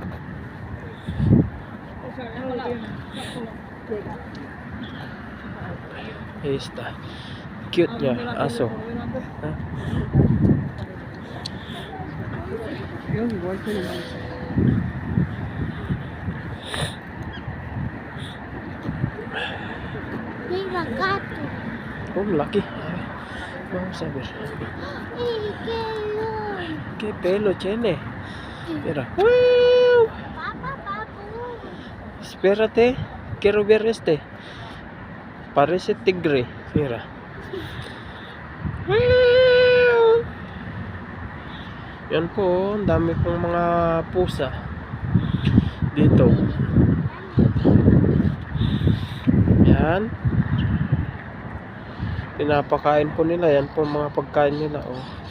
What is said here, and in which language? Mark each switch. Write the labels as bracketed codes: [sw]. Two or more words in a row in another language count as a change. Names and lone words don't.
[es] Ahí está. [tl] Cute niya, aso. Ha? [es] Mira, gato. Oh, laki. Vamos a ver. [tl] ¿Qué yun? [es] ¿Qué pelo tiene? Mira. Papa, papu. Espérate. Quiero ver este. Parece tigre. Mira. [tl] Yan po. Ang dami pong mga pusa dito. Yan. Pinapakain po nila. Yan po mga pagkain nila. Oh.